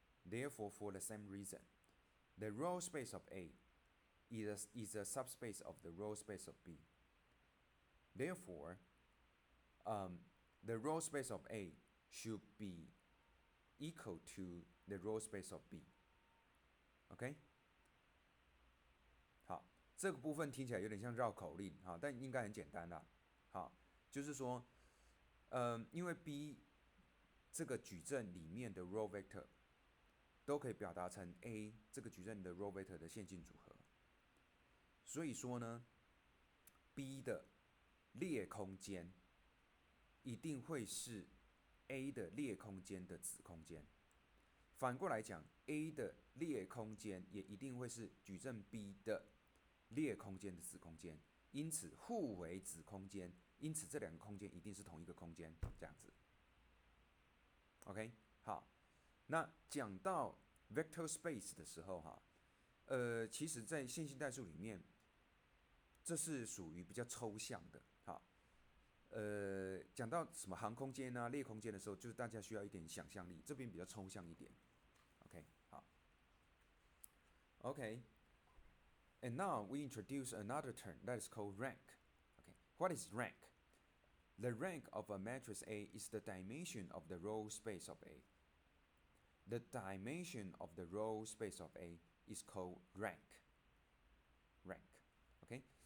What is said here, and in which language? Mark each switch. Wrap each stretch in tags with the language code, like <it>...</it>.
<en>Therefore, for the same reason, the row space of A is a subspace of the row space of B. Therefore, the row space of A should be equal to the row space of B. OK？</en> <zh>好，这个部分听起来有点像绕口令，好，但应该很简单啦。好，就是说，因为 B 这个矩阵里面的 row vector 都可以表达成 A 这个矩阵的 row vector 的线性组合，所以说呢 ，B 的列空间一定会是 A 的列空间的子空间。反过来讲 ，A 的列空间也一定会是矩阵 B 的列空间的子空间，因此互为子空间，因此这两个空间一定是同一个空间，这样子。 OK， 好，那讲到 vector space 的时候哈，其实在线性代数里面，这是属于比较抽象的，好，讲到什么航空间啊、列空间的时候，就是大家需要一点想象力，这边比较抽象一点。</zh> <en>OK，</en> <zh>好</zh> <en>，OK。 And now we introduce another term that is called rank. Okay, what is rank? The rank of a matrix A is the dimension of the row space of A. The dimension of the row space of A is called rank. Rank. Okay.</en>